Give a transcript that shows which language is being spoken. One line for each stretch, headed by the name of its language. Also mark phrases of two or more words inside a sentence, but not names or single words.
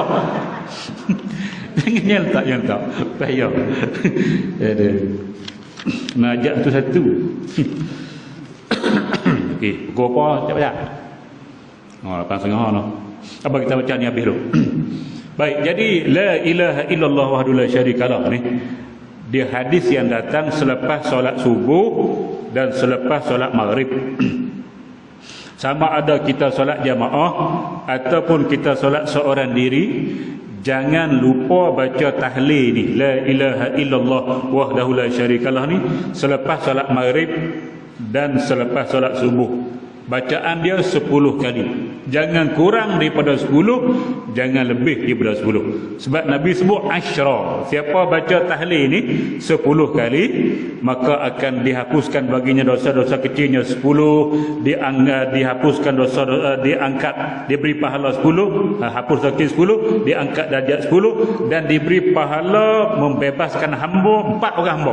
Malay: Jangan letak. Bahaya. Ada. Najak tu satu. Okey, pukul apa tak baca? Lepas setengah noh. Apa kita baca ni habis dulu. Baik, jadi
Arabic: لا إله إلا الله وحده لا شريك له
Malay: ni. Dia hadis yang datang selepas solat subuh dan selepas solat maghrib. Sama ada kita solat jamaah ataupun kita solat seorang diri, jangan lupa baca tahlil ni,
Arabic: لا إله إلا الله وحده لا شريك له
Malay: ni selepas solat maghrib dan selepas solat subuh. Bacaan dia 10 kali. Jangan kurang daripada 10, jangan lebih daripada 10. Sebab Nabi sebut asyra. Siapa baca tahlil ni 10 kali, maka akan dihapuskan baginya dosa-dosa kecilnya 10, dihapuskan dosa-dosa, diangkat, diberi pahala 10, hapus dosa 10, diangkat darjat 10 dan diberi pahala membebaskan hamba 4 orang hamba.